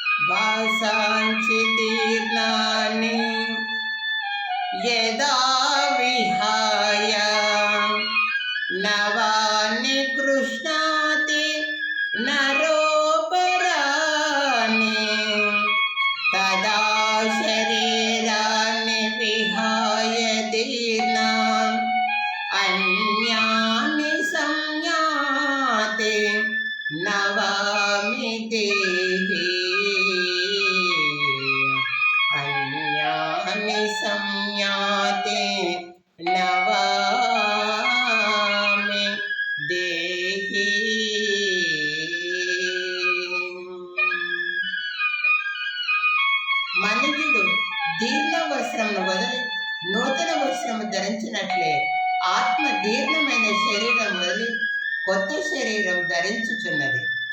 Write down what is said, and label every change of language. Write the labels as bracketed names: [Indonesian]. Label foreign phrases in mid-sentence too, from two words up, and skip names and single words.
[Sanskrit] भासांसि तीर्णानि यदा विहाय नवानि गृह्णाति नरोपराणि तदा शरीराणि विहाय दीर्णाम् अन्यानि संयाति नवामि देहि अन्यानि संयाति नवामि देहि. [Telugu] మనుజుడు దీర్ణ వస్త్రమును వదిలి నూతన వస్త్రము ధరించినట్లే ఆత్మ దీర్ఘమైన శరీరం వదిలి కొత్త శరీరం ధరించుచున్నది.